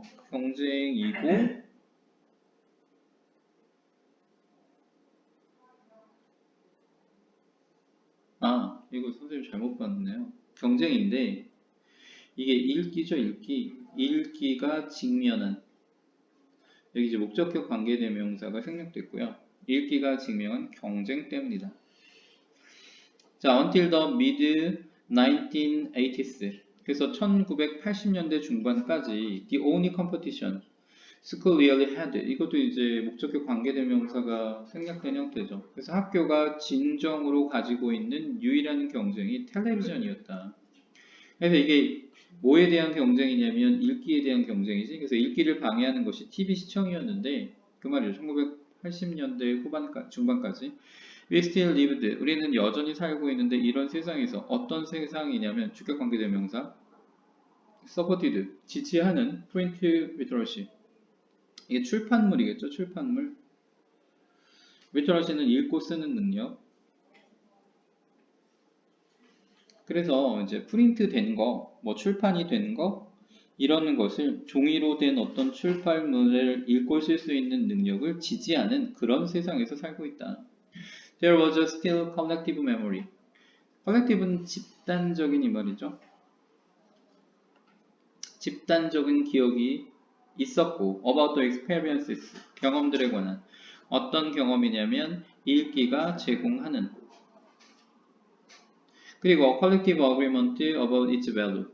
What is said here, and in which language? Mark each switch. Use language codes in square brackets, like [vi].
[ko] 경쟁이고 이거 선생님 잘못 봤네요. 경쟁인데 이게 읽기죠, 읽기. 읽기가 직면한 여기 이제 목적격 관계대명사가 생략됐고요. 읽기가 직면한 경쟁 때문이다. 자, [en] until the mid 1980s. [ko] 그래서 1980년대 중반까지 [en] the only competition school really had. [ko] 이것도 이제 목적격 관계대명사가 생략된 형태죠. 그래서 학교가 진정으로 가지고 있는 유일한 경쟁이 텔레비전이었다. 그래서 이게 뭐에 대한 경쟁이냐면 읽기에 대한 경쟁이지. 그래서 읽기를 방해하는 것이 TV 시청이었는데 그 말이죠. 80년대 중반까지 [en] We still lived. [ko] 우리는 여전히 살고 있는데 이런 세상에서 어떤 세상이냐면 주격관계대명사 [en] supported [ko] 지지하는 [en] print literacy [ko] 이게 출판물이겠죠. 출판물 literacy는 읽고 쓰는 능력 그래서 이제 프린트 된 거, 뭐 출판이 된 거, 이런 것을 종이로 된 어떤 출판물을 읽고 쓸 수 있는 능력을 지지하는 그런 세상에서 살고 있다. [en] There was a still collective memory. [ko] collective는 집단적인 이 말이죠. 집단적인 기억이 있었고, [en] about the experiences, [ko] 경험들에 관한 어떤 경험이냐면 읽기가 제공하는 그리고 [en] collective agreement about its value.